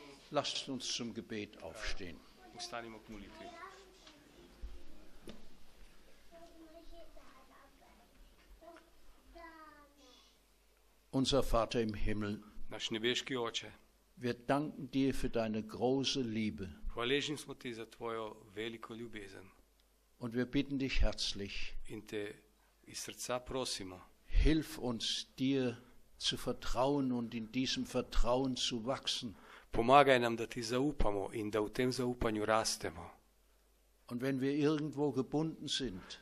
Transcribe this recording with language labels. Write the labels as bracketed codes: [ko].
[de] Lasst uns zum Gebet aufstehen. [sl] Ustanimo k molitvi. [de] Unser Vater im Himmel, [sl] Naš nebeški Oče, [de] wir danken dir für deine große Liebe [sl] hvaležni smo ti za tvojo veliko ljubezen [de] und wir bitten dich herzlich, [sl] in te iz srca prosimo, [de] hilf uns dir zu vertrauen und in diesem Vertrauen zu wachsen. [sl] pomagaj nam, da ti zaupamo in da v tem zaupanju rastemo. [de] Und wenn wir irgendwo gebunden sind,